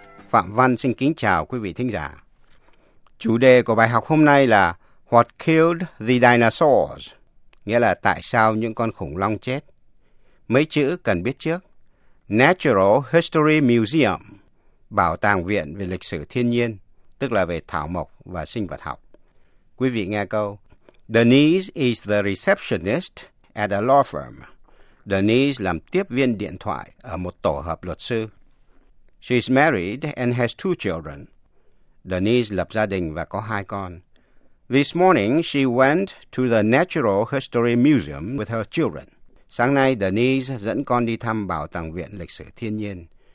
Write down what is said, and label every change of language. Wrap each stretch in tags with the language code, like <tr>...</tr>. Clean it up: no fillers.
<vi>Phạm Văn xin kính chào quý vị thính giả. Chủ đề của bài học hôm nay là</vi> <en>What killed the dinosaurs?</en> <vi>Nghĩa là tại sao những con khủng long chết? Mấy chữ cần biết trước. Natural History Museum, Bảo tàng viện về lịch sử thiên nhiên, tức là về thảo mộc và sinh vật học. Quý vị nghe câu.</vi> <en>Denise is the receptionist at a law firm.</en> <vi>Denise làm tiếp viên điện thoại ở một tổ hợp luật sư.</vi> <en>She is married and has two children.</en> <vi>Denise lập gia đình và có hai con.</vi> <en>This morning she went to the Natural History Museum with her children.</en> <vi>Sáng nay Denise dẫn con đi thăm bảo tàng viện lịch sử thiên nhiên.</vi>